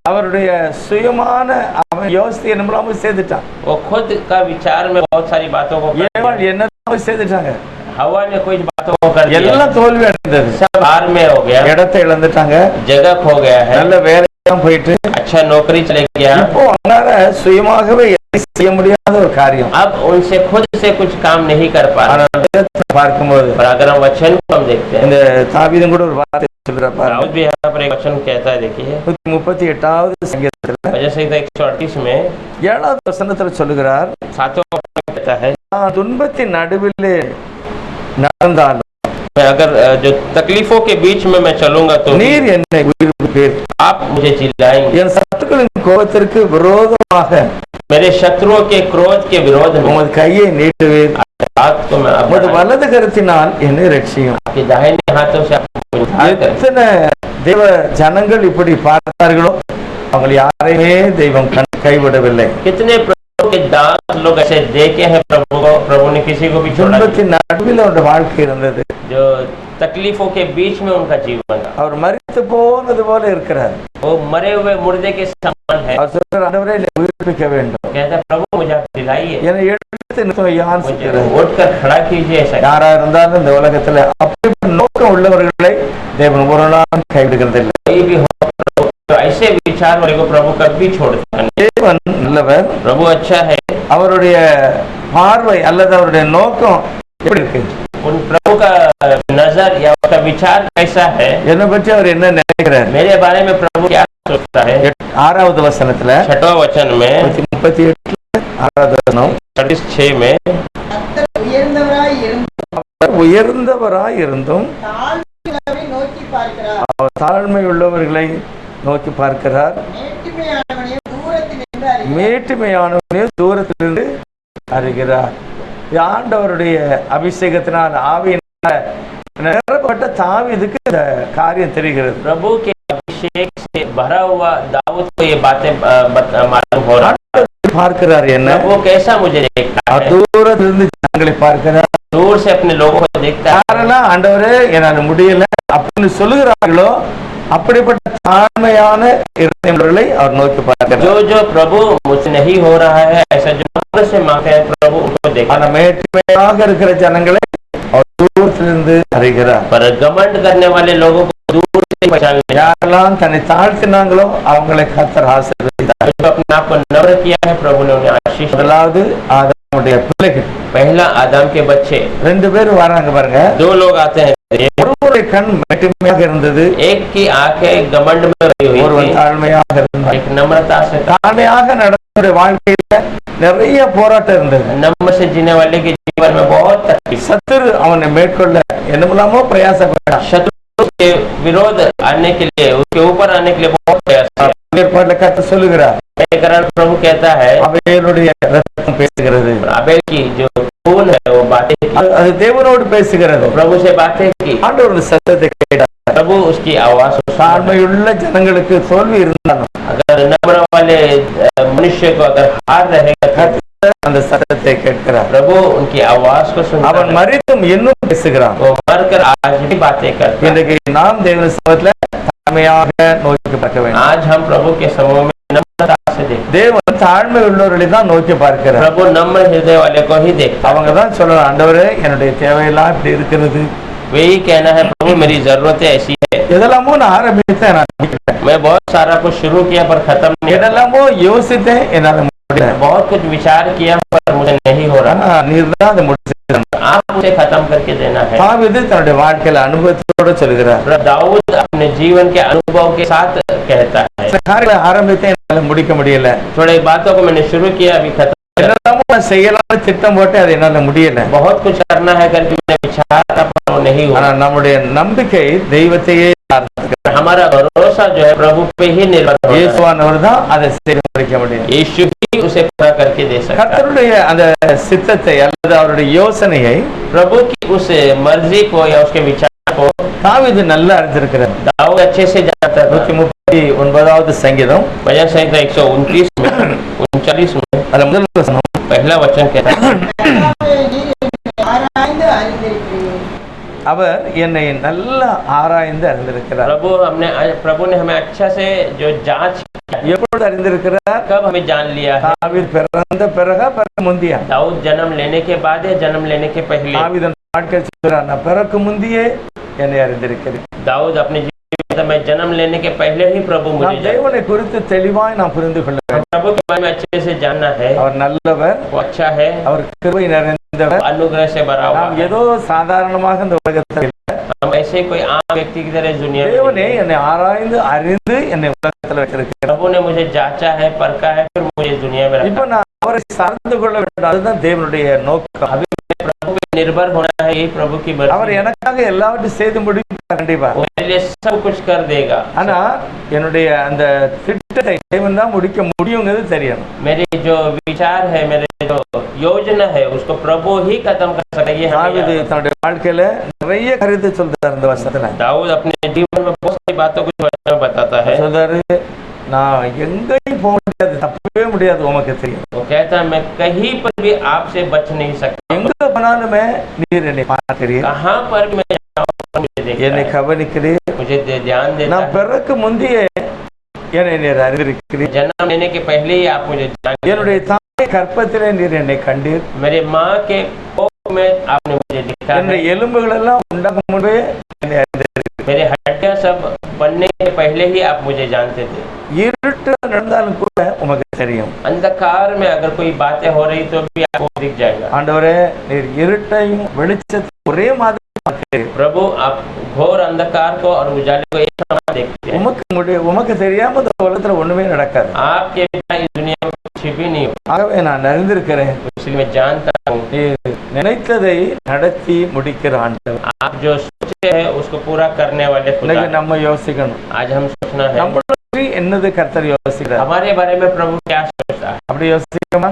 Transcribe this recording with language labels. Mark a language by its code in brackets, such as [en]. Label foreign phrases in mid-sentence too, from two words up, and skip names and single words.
[ta] அவருடைய சுயமான அவன் யோசித்து என்னமோ செய்துட்டான். [hi] वो खुद का विचार में बहुत सारी बातों को कर दिया। [ta] ஏவாள் என்ன செய்துட்டாங்க, [hi] हवा ने कुछ बातों को कर दिया, [ta] எல்லாம் தோல்வி அடைந்தது. [hi] सब हार में हो गया, [ta] இடத்தை இழந்துட்டாங்க, [hi] जगह खो गया है, [ta] நல்ல வேலையெல்லாம் போயிட்டு [hi] अच्छा नौकरी चले गया। [ta] இப்போ அவனால சுயமாகவே எதையும் செய்ய முடியாத ஒரு காரியம். [hi] अब उनसे खुद से कुछ काम नहीं कर पा रहे। [ta] பார்க்கும்போது [hi] और अगर हम वचन को हम देखते हैं, [ta] இந்த தாவீதும் கூட ஒரு வார்த்தை சொல்றாரு. [hi] दाऊद भी यहाँ पर एक वचन कहता है, देखिए [ta] 138வது சங்கீதத்துல [hi] वजह से 138 में [ta] 7வது வசனத்துல சொல்லுகிறார், [hi] 7वां वचन कहता है, [ta] நான் துன்பத்தின் நடுவிலே நடந்தாலும் [hi] मैं अगर जो तकलीफों के बीच में मैं चलूंगा तो [ta] நீர் என்னை உயிர்ப்பிப்பீர், [hi] आप मुझे जिलाएंगे, [ta] என் சத்துக்களின் கோபத்திற்கு விரோதமாக [hi] मेरे शत्रुओं के क्रोध के विरोध में [ta] உமது கையை நீட்டுவீர், [hi] हाथ को मैं [ta] உமது [hi] अपना [ta] வலது கரத்தினால் என்னை ரட்சியும். [hi] आपके दाहिने हाथों से आपको उद्धार कर। [ta] எத்தனை தேவ ஜனங்கள் இப்படி பார்த்தார்களோ அவங்க யாரையுமே தெய்வம் கைவிடவில்லை. [hi] कितने प्रभु के दास लोग ऐसे देखे हैं प्रभु को, प्रभु ने किसी को भी छोड़ा नहीं। [ta] துன்பத்தின் நடுவில் அவருடைய வாழ்க்கை இருந்தது. [hi] जो तकलीफों के बीच में उनका जीवन था, [ta] அவர் மரித்து போனது போல இருக்கிறார். [hi] वो मरे हुए मुर्दे के समान है। [ta] அவர் சொல்றார், ஆண்டவரே என்னை உயிர்ப்பிக்க வேண்டும், [hi] कहता है, प्रभु मुझे आप दिलाइए, [ta] என்னை எடுத்து நிறுத்தும் யான் [hi] मुझे [ta] சொல்கிறார். [hi] उठ कर खड़ा कीजिए। ऐसा [ta] யாரா இருந்தாலும் இந்த உலகத்துல அப்படிப்பட்ட நோக்கம் உள்ளவர்களை தேவன் ஒரு நாள் கைவிடுகிறதில்லை. [hi] कोई भी हो प्रभु, तो ऐसे विचार वाले को प्रभु कभी छोड़ता नहीं। [ta] தேவன் நல்லவர். [hi] प्रभु अच्छा है। [ta] அவருடைய பார்வை அல்லது அவருடைய நோக்கம் எப்படி இருக்கு, [hi] उन प्रभु का नजर या उसका विचार कैसा है, [ta] என்னை பற்றி அவர் என்ன நினைக்கிறார். [hi] मेरे बारे में प्रभु क्या सोचता है। [ta] 6வது வசனத்துல [hi] 6वां वचन में [ta] 38 6வது வசனம், [hi] 36 में [ta] கர்த்தர் உயர்ந்தவராய் இருந்தும் அவர் உயர்ந்தவராய் இருந்தும் தாழ்மையுள்ளவரை நோக்கி பார்க்கிறார், அவர் தாழ்மை உள்ளவர்களை நோக்கி பார்க்கிறார், மேட்டிமையானவனையும் தூரத்திலிருந்து அறிகிறார். மேட்டுமையானவனே தூரத்திலிருந்து அறிகிறார். இது ஆண்டவருடைய அபிஷேகத்தினால் ஆவியினால் நிரப்பப்பட்ட தாவீதுக்கு இந்த காரியம் தெரிகிறது. [hi] प्रभु के अभिषेक से भरा हुआ दाऊद को ये बातें मालूम हो रहा है। [ta] பார்க்கிறார் என்ன, [hi] वो कैसा मुझे देखता है, [ta] தூரத்திலிருந்து ஜனங்களை பார்க்கிறார். [hi] दूर से अपने लोगों को देखता है। [ta] யாரெல்லாம் ஆண்டவரே என்னால முடியல அப்படின்னு சொல்லுகிறார்களோ அப்படிப்பட்ட தாழ்மையான இருதயங்களை அவர் நோக்கி பார்க்கிறார். [hi] जो जो प्रभु मुझसे नहीं हो रहा है, ऐसा जो नम्र से मांगते हैं, प्रभु उनको देखता [ta] ஆனா [hi] है। [ta] மேட்டுமையாக இருக்கிற ஜனங்களை அவர் தூரத்திலிருந்து அறிகிறார். [hi] पर घमंड करने वाले लोगों को दूर से पहचान लेता है। [ta] யாரெல்லாம் தன்னை தாழ்த்தினாங்களோ அவங்களை கர்த்தர் ஆசீர்வதித்தார். [hi] जो अपने आप को नम्र किया है, प्रभु ने उन्हें आशीष दी। [ta] முதலாவது ஆதாமுடைய பிள்ளைகள் [hi] पहला आदम के बच्चे, [ta] 2 பேர் வராங்க பாருங்க. [hi] 2 लोग आते हैं। [ta] ஒருவருடைய கண் மேட்டுமையாக இருந்தது, [hi] एक की आंखें घमंड में भरी हुई [ta] ஒருவன் [hi] थी, [ta] தாழ்மையாக இருந்தார். [hi] एक नम्रता से था। [ta] தாழ்மையாக நடந்த வாழ்க்கையில நிறைய போராட்டம் இருந்தது. [hi] नम्र से जीने वाले के जीवन में बहुत तकलीफ, [ta] சத்துரு அவனை மேற்கொள்ள என்னமெல்லாமோ பிரயாசப்பட்டான். [hi] शत्रु के विरोध आने के लिए, उसके ऊपर आने के लिए बहुत प्रयास किया। [ta] ஏற்பாட்டுல கர்த்தர் சொல்லுகிறார், [hi] ये कारण प्रभु कहता है, [ta] அவைகளுடைய ரத்தம் பேசுகிறது, [hi] आबेल की जो खून है वो बातें की, [ta] அது தேவனோடு பேசுகிறது. [hi] प्रभु से बातें की, [ta] ஆண்டவர் சத்தத்தை கேட்டார். [hi] प्रभु उसकी आवाज को सुना। [ta] தாழ்மையுள்ள ஜனங்களுக்கு தோல்வி இருந்தாலும் [hi] अगर नम्र वाले मनुष्य को अगर हार रहेगा, [ta] கர்த்தர் அந்த சத்தத்தை கேட்கிறார். [hi] प्रभु उनकी आवाज को सुनता [ta] அவன் [hi] है। [ta] மரித்தும் இன்னும் பேசுகிறான். [hi] वो मरकर आज भी बातें करता है। [ta] இன்றைக்கு நாம் தேவனுடைய சமூகத்துல தாழ்மையாக நோக்கி பார்க்க வேண்டும். [hi] आज हम प्रभु के समूह में नम्रता से देखते [ta] தேவன் தாழ்மை உள்ளவர்களை தான் நோக்கி [hi] हैं। [ta] பார்க்கிறார். [hi] प्रभु नम्र हृदय वाले को ही देखता है। [ta] அவங்க தான் சொல்லலாம், ஆண்டவரே என்னுடைய தேவையெல்லாம் இப்படி இருக்கிறது, [hi] वही कहना है, प्रभु मेरी जरूरतें ऐसी है, [ta] எதெல்லாமோ நான் ஆரம்பித்தேன், நான் முடிக்கல. [hi] मैं बहुत सारा कुछ शुरू किया पर खत्म नहीं, [ta] எதெல்லாமோ யோசித்தேன், என்னால முடியல. [hi] बहुत कुछ विचार किया पर मुझे नहीं हो रहा। [ta] ஆனா நீர் தான் அதை முடிச்சு. [hi] आप मुझे खत्म करके देना है। [ta] தாவீது தன்னுடைய வாழ்க்கையில அனுபவத்தோட சொல்கிறார், [hi] दाऊद अपने जीवन के अनुभव के साथ कहता है, [ta] சில காரியங்களை ஆரம்பித்தேன், என்னால முடிக்க முடியல. [hi] थोड़ी बातों को मैंने शुरू किया, अभी खत्म। [ta] என்னெல்லாமோ நான் செய்யலாம்னு திட்டம் போட்டு அது என்னால முடியல. [hi] बहुत कुछ करना है करके मैंने विचार था पर वो नहीं हुआ। [ta] ஆனா நம்முடைய நம்பிக்கை தெய்வத்தையே சார்ந்திருக்கிறது. [hi] हमारा भरोसा जो है प्रभु पे ही निर्भर होता है। [ta] இயேசுவானவர் தான் அதை செய்து முடிக்க முடியும். [hi] यीशु ही उसे पूरा करके दे सकता है। [ta] கர்த்தருடைய அந்த சித்தத்தை அல்லது அவருடைய யோசனையை [hi] प्रभु की उस मर्जी को या उसके विचार को [ta] தாவீது நல்லா அறிந்திருக்கிறார். [hi] दाऊद अच्छे से जानता था। [ta] 139வது சங்கீதம் [hi] भजन संहिता 129 में 39 में [ta] அதுல முதல் வசனம், [hi] पहला वचन कहता है, [ta] கர்த்தாவே, நீர் என்னை ஆராய்ந்து அறிந்திருக்கிறீர். அவர் என்னை நல்லா ஆராய்ந்து அறிந்திருக்கிறார். [hi] प्रभु ने हमें अच्छा से जो जांच [ta] எப்பொழுது அறிந்திருக்கிறார்? [hi] कब हमें जान लिया है। [ta] தாவீது பிறந்த பிறகா பிறக்க முந்தியா? [hi] दाऊद जन्म लेने के बाद या जन्म लेने के पहले? [ta] தாவீது நாட்கள் சொல்றார், நான் பிறக்க முந்தியே என்னை அறிந்திருக்கிறேன். [hi] दाऊद अपने जीवन में मैं जन्म लेने के पहले ही प्रभु मुझे [ta] நான் தேவனை குறித்து தெளிவாய் நான் புரிந்து கொள்ள வேண்டும். [hi] प्रभु के बारे में अच्छे से जानना है। [ta] அவர் நல்லவர், [hi] वो अच्छा है, [ta] அவர் கிருபை நிறைந்தவர். [hi] अनुग्रह से भरा हुआ [ta] நாம் [hi] है। [ta] ஏதோ சாதாரணமாக இந்த உலகத்தில் [hi] हम ऐसे कोई आम व्यक्ति की तरह दुनिया में [ta] தேவனே [hi] नहीं। [ta] என்னை ஆராய்ந்து அறிந்து என்னை உலகத்தில் வச்சிருக்கிறார். [hi] प्रभु ने मुझे जांचा है, परखा है, फिर मुझे इस दुनिया में [ta] இப்ப [hi] रखा। [ta] நான் அவரை சார்ந்து கொள்ள வேண்டும். அதுதான் தேவனுடைய நோக்கம். [hi] अभी मुझे प्रभु पे निर्भर होना है, यही प्रभु की [ta] அவர் [hi] मर्जी है। [ta] எனக்காக எல்லாவற்றையும் செய்து முடிப்பார் கண்டிப்பா. [hi] वो मेरे लिए सब कुछ कर देगा। [ta] ஆனா என்னுடைய அந்த திட்டத்தை தேவன் தான் முடிக்க முடியுங்கிறது தெரியணும். [hi] मेरे जो विचार है, मेरे जो योजना है, उसको प्रभु ही खत्म कर सकता है। ये हमें [ta] தாவீது [hi] याद है। [ta] தன்னுடைய வாழ்க்கையில நிறைய கருத்தை சொல்றார் இந்த வசனத்துல. [hi] दाऊद अपने जीवन में बहुत सारी बातों को बताता है। [ta] சொல்றாரு, நான் எங்கேயும் போக முடியாது, தப்பவே முடியாது, உமக்கு தெரியும். [hi] वो कहता है, मैं कहीं पर भी आपसे बच नहीं सकता। [ta] எங்க போனாலுமே நீர் என்னை பார்க்கிறீர், [hi] कहाँ पर भी मैं जाऊँ, मुझे देखता [ta] என்னை [hi] है, [ta] கவனிக்கிறீர். [hi] मुझे ध्यान देता [ta] நான் [hi] है। [ta] பிறக்கு முந்தையே என்னை நீர் அறிந்திருக்கிறீர். [hi] जन्म लेने के पहले ही आप मुझे जानते [ta] என்னுடைய [hi] हैं। [ta] தாய் கற்பத்திலே நீர் என்னை கண்டீர். [hi] मेरे माँ के कोख में आपने मुझे देखा है। [ta] என்னுடைய எலும்புகள் எல்லாம் உண்டாகும் முன்பே என்னை அறிந்திருக்கிறீர். [hi] मेरे हड्डियाँ सब बनने के पहले ही आप मुझे जानते थे। [ta] இருட்டு நடந்தாலும் கூட உமக்கு தெரியும். [hi] अंधकार में अगर कोई बातें हो रही तो भी आपको दिख जाएगा। [ta] ஆண்டவரே, நீர் இருட்டையும் வெளிச்சத்தையும் ஒரே மாதிரி பார்க்கிறீர். [hi] प्रभु, आप घोर अंधकार को और उजाले को एक समान देखते हैं। [ta] உமக்கு தெரியாம இந்த உலகத்துல ஒண்ணுமே நடக்காது. [hi] आपके बिना इस दुनिया में कुछ भी नहीं हो। [ta] ஆகவே நான் அறிந்திருக்கிறேன், [hi] इसलिए मैं जानता हूँ, [ta] நீர் நினைத்ததை நடத்தி முடிக்கிற ஆண்டவர். [hi] आप जो सोचे हैं उसको पूरा करने वाले खुदा [ta] இன்னைக்கு [hi] हैं। [ta] நம்ம யோசிக்கணும், [hi] आज हम सोचना है [ta] நம்மளை பற்றி என்னது கர்த்தர் யோசிக்கிறார். [hi] हमारे बारे में प्रभु क्या सोचता है। [ta] அப்படி யோசிக்கமா?